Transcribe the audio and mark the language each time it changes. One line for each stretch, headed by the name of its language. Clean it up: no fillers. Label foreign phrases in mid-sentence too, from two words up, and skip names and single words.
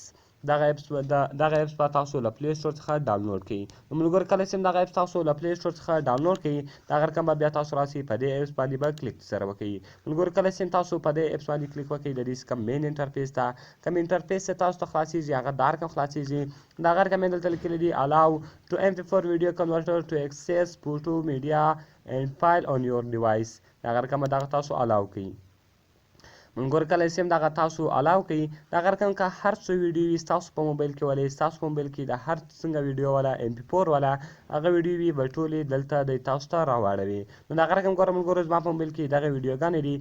Pashto: دغه اپس به تاسو له پلی سټور څخه ډاونلوډ کړئ. نو ملګرو کله چې دغه اپس تاسو له پلی سټور څخه ډاونلوډ کړئ دغه رقم به بیا تاسو راسئ په دې اپس باندې به کلیک سره وکړئ. ملګرو کله چې تاسو په دې اپس باندې کلیک وکړئ د دې څخه
English: main interface
Pashto: ته کوم انټرفیس چې تاسو ته خلاصیږي هغه دا رقم خلاصیږي. دغه رقم یې دلته لیکلی دی
English: allow to MP4 video converter to access photo media and file on your device.
Pashto: دغه رقم به دغه تاسو allow کړئ. ملګرو کله چې دغه تاسو الاو کړئ دغه رقم که هر څه ویډیو وي ستاسو په موبایل کې ولې ستاسو په موبایل کې د هر څنګه ویډیو والا MP4 والا هغه ویډیوې به ټولې دلته د تاسو ته راواړوي. نو دغه رقم ګوره ملګرو زما په موبایل کې دغه ویډیوګانې دي.